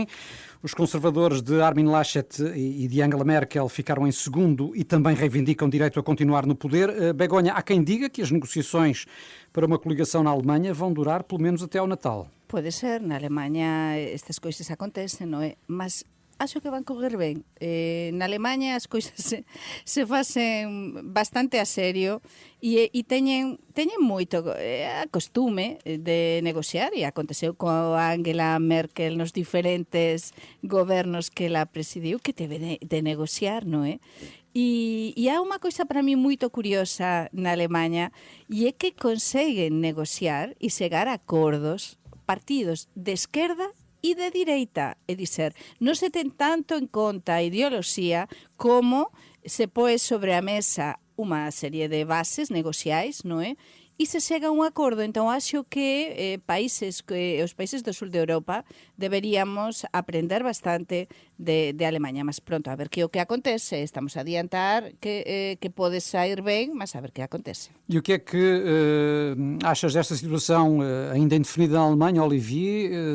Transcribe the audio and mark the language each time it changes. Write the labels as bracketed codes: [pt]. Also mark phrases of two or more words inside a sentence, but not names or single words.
[pt] Os conservadores de Armin Laschet e de Angela Merkel ficaram em segundo e também reivindicam direito a continuar no poder. Begonha, há quem diga que as negociações para uma coligação na Alemanha vão durar pelo menos até ao Natal. [gl] Pode ser, na Alemanha estas coisas acontecen, non é? Mas acho que van correr ben. Na Alemanha as coisas se facen bastante a serio e teñen moito a costume de negociar, e aconteceu con Angela Merkel nos diferentes gobernos que ela presidiu, que teve de negociar, non é? E há unha coisa para mí moito curiosa na Alemanha, e é que conseguen negociar e chegar a acordos partidos de esquerda e de direita, é dizer, non se ten tanto en conta a ideoloxía como se poe sobre a mesa unha serie de bases negociais, non é? E se chega a un acordo. Entón, acho que os países do sul de Europa deberíamos aprender bastante de Alemanha. Mas pronto, a ver que o que acontece. Estamos a adiantar que pode sair ben, mas a ver que acontece. [pt] E o que é que achas desta situação ainda indefinida na Alemanha, Olivier?